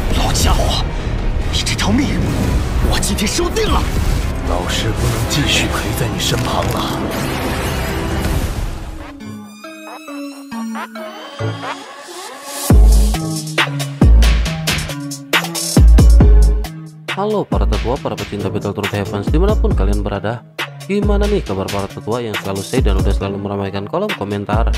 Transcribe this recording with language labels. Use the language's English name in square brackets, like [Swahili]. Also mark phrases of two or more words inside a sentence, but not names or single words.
[Chinese] 家伙，你这条命，我今天收定了。老师不能继续陪在你身旁了。 [Indonesian] Halo para tetua, para pecinta Battle Truth Heavens dimanapun kalian berada. Gimana nih kabar para tetua yang selalu stay dan udah selalu meramaikan kolom komentar?